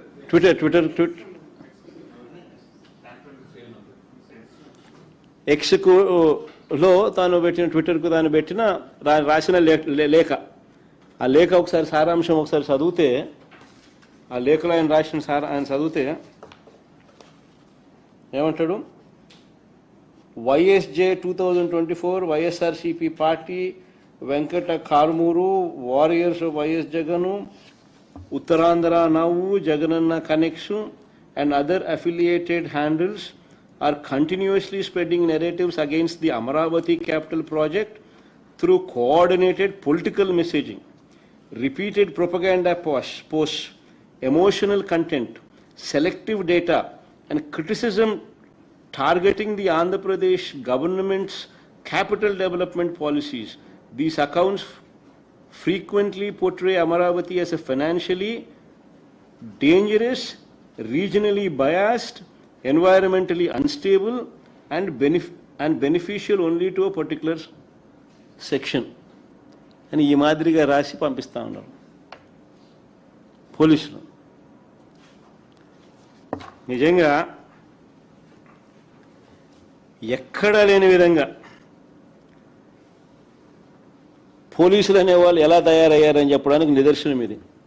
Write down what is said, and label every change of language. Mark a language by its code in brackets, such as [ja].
[te] Twitter ఎక్స్లో తాను పెట్టిన, ట్విట్టర్కు తాను పెట్టిన రాసిన లేఖ. ఆ లేఖ ఒకసారి సారాంశం ఒకసారి చదివితే, ఆ లేఖలో ఆయన రాసిన ఆయన చదివితే ఏమంటాడు? [en] YSJ 2024 YSRCP party, Venkata Karumuru, warriors YS Jagan, Uttarandhra నవ్వు, Jaganna connection and other affiliated handles are continuously spreading narratives against the Amaravati capital project through coordinated political messaging, repeated propaganda posts, emotional content, selective data and criticism targeting the Andhra Pradesh government's capital development policies. These accounts frequently portray Amaravati as a financially dangerous, regionally biased, environmentally unstable, and beneficial only to a particular section. [te] అని ఈ మాదిరిగా రాసి పంపిస్తూ ఉన్నారు పోలీసులు. నిజంగా ఎక్కడా లేని విధంగా పోలీసులు అనేవాళ్ళు ఎలా తయారయ్యారని చెప్పడానికి నిదర్శనం ఇది.